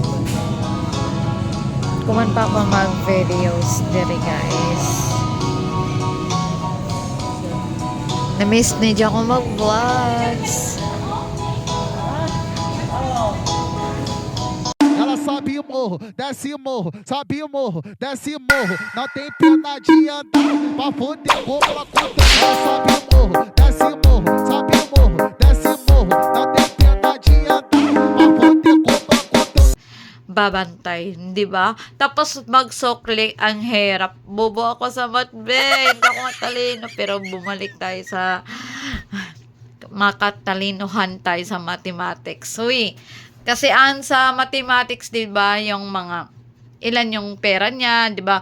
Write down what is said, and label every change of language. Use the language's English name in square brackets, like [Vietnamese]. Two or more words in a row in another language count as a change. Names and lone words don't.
[Cebuano] Kuman pa ako mag-videos diri guys. Na-miss ni Jay ako mag-vlogs. [Portuguese] Ela sobe o morro, desce o morro, sobe o morro, desce o morro. Não tem pena de andar pra poder comprar conta. Ela sobe o morro, desce o morro, sobe o morro, desce o morro. Não tem pena de andar pra poder comprar conta. [Filipino] Babantay, di ba? Tapos magsukli ang hirap. Bobo ako sa matbe. Hindi ako matalino. Pero bumalik tayo sa makatalinohan tayo sa mathematics. Uy, kasi sa mathematics, di ba, yung mga ilan yung pera niya, di ba?